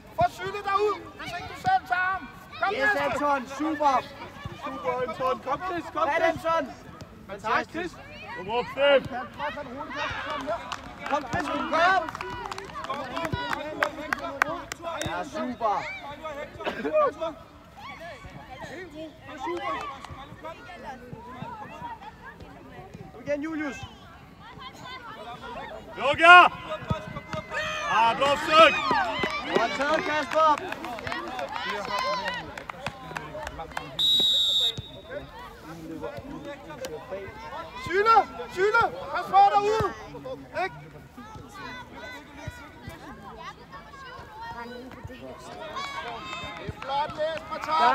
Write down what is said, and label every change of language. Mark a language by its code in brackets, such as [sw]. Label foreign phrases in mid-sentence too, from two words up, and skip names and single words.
[da] Få Sylle derud, hvis ikke du selv tager ham! Kom, Yes, næste! Anton. Super, Anton. Kom, Chris. Hvad, Anton? Tak, Chris. Kom op, Stef. Kom, Chris, du gør. Ja, super. Kom igen, Julius. [sv] Jogga! Ah, bra försök! [da] Godt taget, Kasper. Syne! Pas på derude! Ikke? Det er flot læst, Matar.